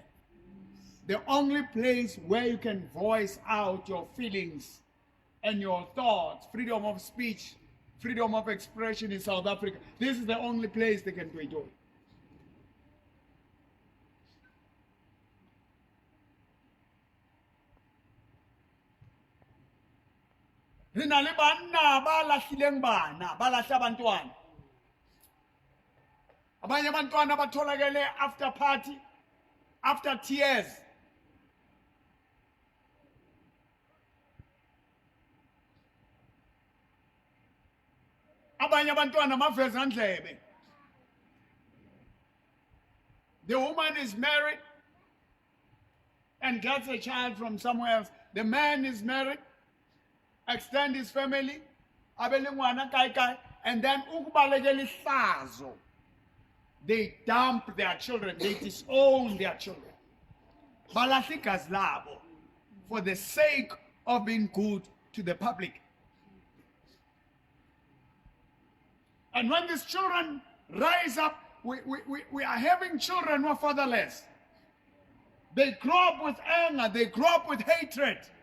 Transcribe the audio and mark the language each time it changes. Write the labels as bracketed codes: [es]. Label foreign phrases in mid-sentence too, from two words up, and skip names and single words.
[en] The only place where you can voice out your feelings and your thoughts, freedom of speech, freedom of expression in South Africa, this is the only place they can do it. [st] Rina le banna ba lahlileng bana ba lahla abantwana. [zu] Abanye abantwana batholakele [en] after party, after tears. [zu] Abanye abantwana maveza ndlebe. [en] The woman is married and gets a child from somewhere else. The man is married, extend his family, abelingwana kai, and then [zu] ukubalekela ihlazo. [en] They dump their children, they disown their children. [zu] Balahla igazi labo [en] for the sake of being good to the public. And when these children rise up, we are having children who are fatherless. They grow up with anger, they grow up with hatred.